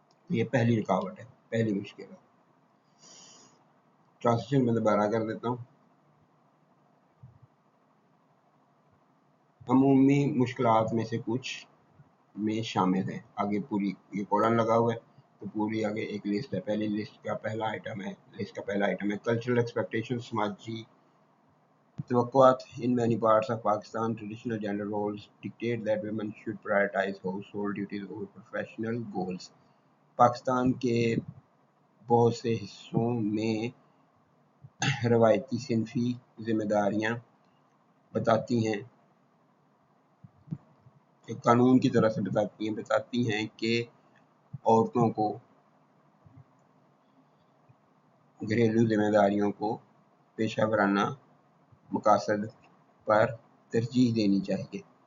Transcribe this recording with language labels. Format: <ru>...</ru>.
<ur>یہ پہلی رکاوٹ ہے، پہلی مشکل ہے۔ ٹرانسلیشن میں دوبارہ کر دیتا ہوں۔ عمومی مشکلات میں سے کچھ میں شامل ہے، آگے پوری یہ کولن لگا ہوا ہے، تو پوری آگے ایک لسٹ ہے. پہلی لسٹ کا پہلا آئٹم ہے کلچرل ایکسپیکٹیشن. سماجی توقعات.</ur> <en>In many parts of Pakistan, traditional gender roles dictate that women should prioritize household duties over professional goals.</en> <ur>Pakistan کے بہت سے حصوں میں روایتی صنفی ذمہ داریاں بتاتی ہیں کہ قانون کی طرح سے بتاتی ہیں کہ عورتوں کو گھریلو ذمہ داریوں کو پیشہ ورانہ مقاصد پر ترجیح دینی چاہیے.</ur>